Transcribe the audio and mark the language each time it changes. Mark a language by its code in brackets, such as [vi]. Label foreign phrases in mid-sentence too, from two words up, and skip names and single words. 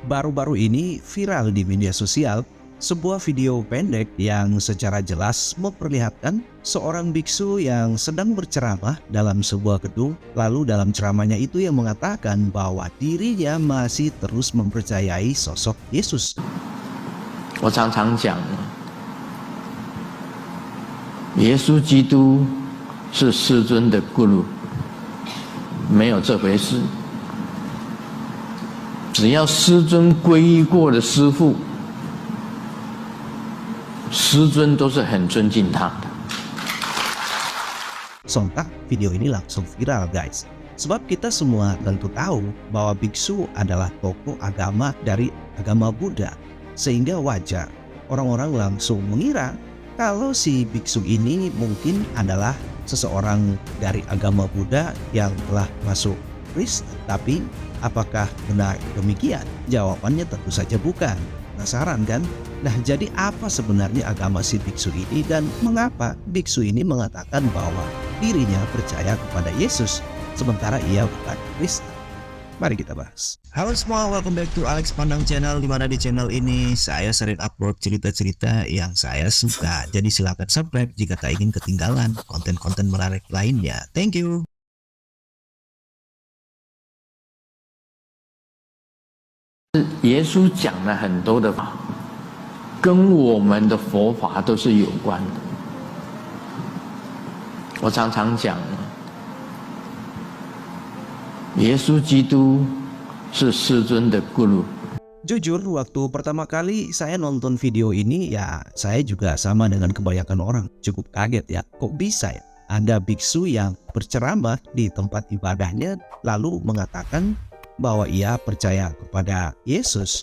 [id] Baru-baru ini viral di media sosial sebuah video pendek yang secara jelas memperlihatkan seorang biksu yang sedang berceramah dalam sebuah gedung. Lalu dalam ceramahnya itu ia mengatakan bahwa dirinya masih terus mempercayai sosok Yesus. [zh] 我常常讲，耶稣基督是师尊的 guru， 没有这回事。只要师尊皈依过的师父，师尊都是很尊敬他的。 [id] Sontak video ini langsung viral guys. Sebab kita semua tentu tahu bahwa biksu adalah tokoh agama dari agama Buddha. Sehingga wajar orang-orang langsung mengira kalau si biksu ini mungkin adalah seseorang dari agama Buddha yang telah masuk Kristen. Tapi apakah benar demikian? Jawabannya tentu saja bukan. Penasaran kan? Nah, jadi apa sebenarnya agama si biksu ini dan mengapa biksu ini mengatakan bahwa dirinya percaya kepada Yesus sementara ia bukan Kristen? Mari kita bahas. Halo semua, [en] welcome back to Alex Pandang Channel. [id] Dimana di channel ini saya sering upload cerita-cerita yang saya suka. Jadi silakan subscribe jika tak ingin ketinggalan konten-konten menarik lainnya. [en] Thank you. [zh] 《耶稣讲了很多的法，跟我们的佛法都是有关的。我常常讲，耶稣基督是师尊的 guru。 [id] Jujur, waktu pertama kali saya nonton video ini ya saya juga sama dengan kebanyakan orang cukup kaget ya. Kok bisa ya ada biksu yang berceramah di tempat ibadahnya lalu mengatakan bahwa ia percaya kepada Yesus.